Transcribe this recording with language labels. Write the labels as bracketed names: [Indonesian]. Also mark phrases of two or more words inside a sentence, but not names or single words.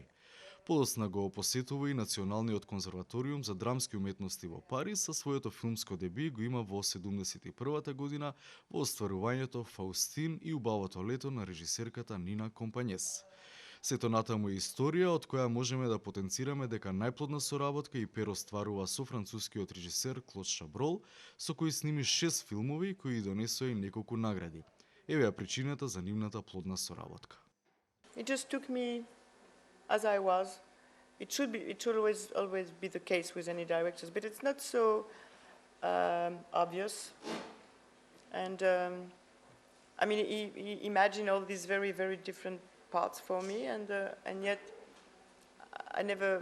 [Macedonian] Подоцна го посетува и Националниот конзерваториум за драмски уметности во Париз, а своето филмско деби го има во 71 година во остварувањето Фаустин и убавото лето на режисерката Нина Компањес. Сето натаму е историја од која можеме да потенцираме дека најплодна соработка и Пер остварува со францускиот режисер Клод Шаброл, со кој сними 6 филмови кои донесоа и неколку награди. Еве ја причината за нивната плодна соработка. [English] It just took me as I was. It should always be the case with any directors, but it's not so obvious. And I mean, imagine all these very, very different parts for me, and yet I never.